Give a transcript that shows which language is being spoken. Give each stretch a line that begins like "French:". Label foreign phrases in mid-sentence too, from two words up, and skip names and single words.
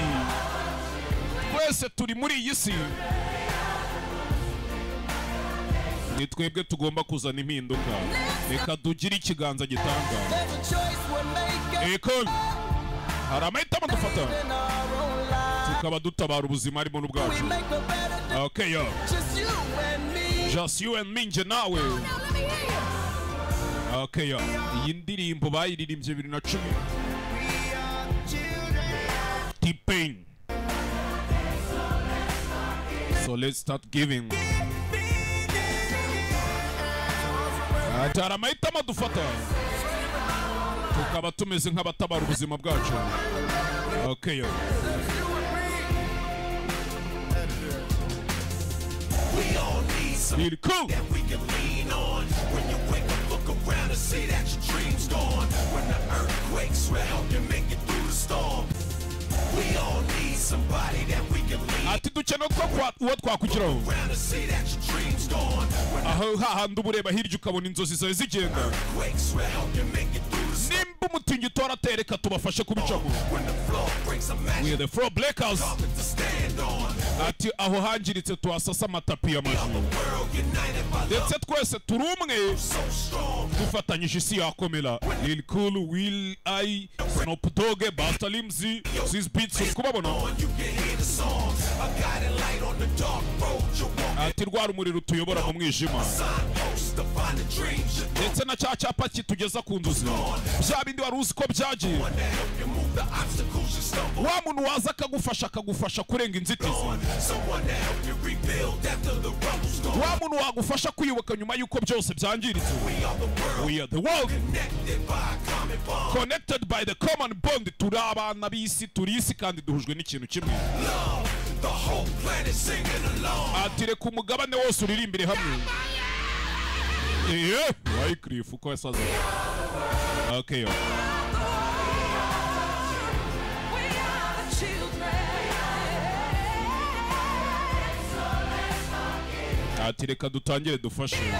Kinyarwanda: Twese turi muri iyi si. Ni twebwe tugomba kuzana impinduka. Reka dugire ikiganza gitanga. Eko hari amahitamo dufata. Tukaba dutabara ubuzima harimo n'ubwacu.
English: Okay, yo. Just you and me
Kinyarwanda: nje nawe.
English: Okay, yo.
Kinyarwanda: Iyi ndirimbo bayiririmbye 2010. T-Pain.
English: So let's start giving.
Kinyarwanda: Atari amahitamo dufata. Tukaba tumeze nk'abatabara ubuzima bwacu.
English: Okay, yo. Really cool. That we can lean on. When you wake up, look around and see that your dream's gone. When the earthquakes round you make it through the storm. We all need somebody that we can lean on.
Kinyarwanda: Ati dukeneye uwo twakugiraho.
English: Around and see that your dream's gone.
Kinyarwanda: Aho hahandi ureba hirya ukabona inzozi zawe zigenda.
English: Earthquakes round you make it through the storm.
Kinyarwanda: Nimba umutingito waratereka tubafashe kubicamo.
English: When the floor breaks, we are the floor breakers.
Kinyarwanda: ati aho hangiritse tuhasasa amatapi y'amajwi ndetse twese turi umwe dufatanyije isi yakomera. Lil Cool, Will I, Snoop Dogg, Busta Rhymes, Swizz Beatz uri kubabona. ati rwa rumuri rutuyobora mu mwijima ndetse na cya cyapa kitugeza ku nzozi bya bindi wari uzi ko byagiye. wa muntu waza akagufasha kurenga inzitizi, wa muntu wagufasha kwiyubaka nyuma y'uko byose byangiritse.
English: We are the world connected by the common bond.
Kinyarwanda: turi abana b'isi, turi isi kandi duhujwe n'ikintu kimwe. ati reka umugabane wose uririmbire hamwe. Wycliffe uko yasaza.
English: Okay yo.
Kinyarwanda: ati reka dutangire dufashe.